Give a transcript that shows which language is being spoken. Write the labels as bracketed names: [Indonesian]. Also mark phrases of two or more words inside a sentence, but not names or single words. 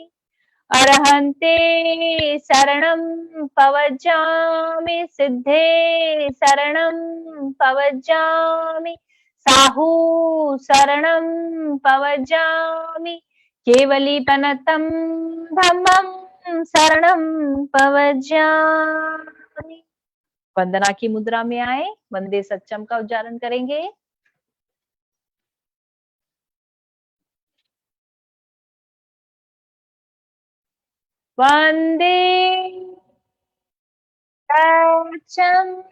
[Prakrit languages] अरहंते शरणं पवज्जामि, सिद्धे शरणं पवज्जामि, साहू शरणं पवज्जामि, केवलीपनतं धम्मं शरणं पवज्जामि। [Hindi] वंदना की मुद्रा में आए [Prakrit languages] वंदे सच्चम [Hindi] का उच्चारण करेंगे। [Prakrit languages] वंदे सच्चम।